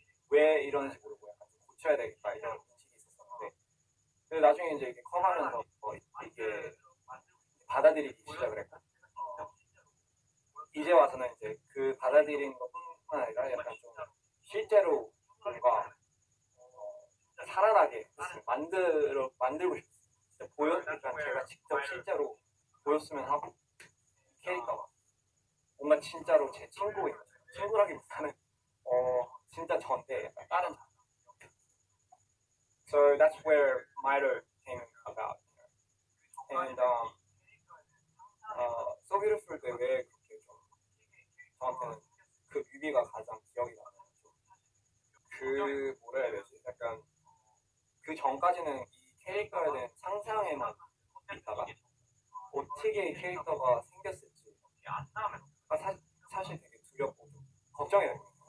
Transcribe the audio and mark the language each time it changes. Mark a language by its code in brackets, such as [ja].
[ko] 왜 이런지 모르고 약간 좀 고쳐야 되겠다 이런 인식이 있었었는데 근데 나중에 이제 이렇게 커가면서 이게 받아들이기 시작을 했고 이제 와서는 이제 그 받아들이는 것뿐만 아니라 약간 좀 실제로 뭔가 살아나게 만들고 싶어요. 진짜 제가 직접 실제로 보였으면 하고 캐릭터가 뭔가 진짜로 제 친구라기보다는 진짜 저인데 약간 다른 자. [en] So that's where MITO came about. [ko] And So Beautiful 때 왜 그렇게 좀 저한테는 그 뮤비가 가장 기억이 나는 그 뭐라 해야 되지? 약간 그 전까지는 이 캐릭터에 대한 상상에만 있다가 어떻게 이 캐릭터가 생겼을지 사실 되게 두렵고 좀 걱정이 되거든요.